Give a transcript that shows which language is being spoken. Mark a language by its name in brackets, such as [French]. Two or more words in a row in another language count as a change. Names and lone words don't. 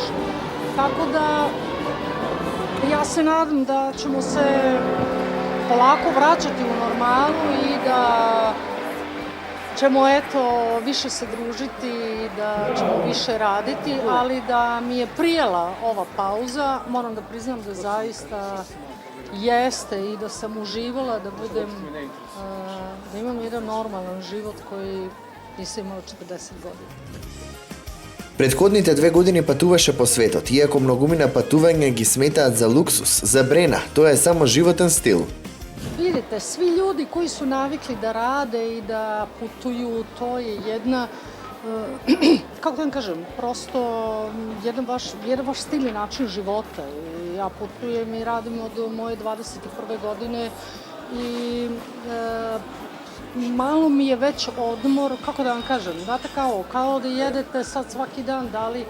[Serbian] Tako da ja se nadam da ćemo se polako vraćati u normalu i da ćemo više se družiti i da ćemo više raditi, ali da mi je prijela ova pauza, moram da priznam da zaista jeste i da sam uživala da da imam jedan normalan život koji nisam imala 40 godina. [Macedonian] Предходните 2 години патуваше по светот, иако многумина патувања ги сметаат за луксус, за Брена, тоа е само животен стил. [Serbian] Vidite, svi ljudi koji su navikli da rade i da putuju, to je jedna, kako da vam kažem, prosto jedan vaš stil i način života. Ja putujem i radim od moje 21. godine i malo mi je već odmor, kako da vam kažem, znate kao da jedete sad svaki dan, da li